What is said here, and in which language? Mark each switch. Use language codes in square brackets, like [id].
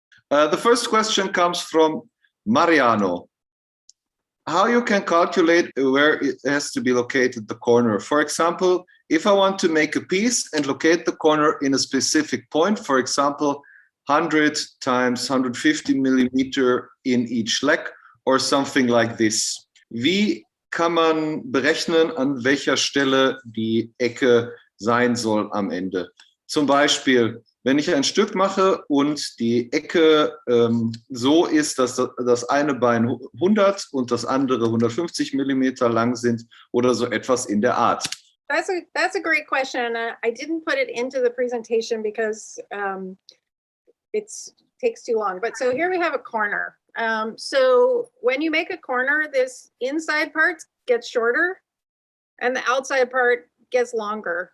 [en] The first question comes from Mariano. How you can calculate where it has to be located, the corner. For example, if I want to make a piece and locate the corner in a specific point, for example, 100 times 150 millimeter in each leg, or something like this. [de] Wie kann man berechnen, an welcher Stelle die Ecke sein soll am Ende? Zum Beispiel, wenn ich ein Stück mache und die Ecke so ist, dass das eine Bein 100 und das andere 150 Millimeter lang sind oder so etwas in der Art. [en] That's a great question. I didn't put it into the presentation because it takes too long. But so here we have a corner. So when you make a corner, this inside part gets shorter and the outside part gets longer.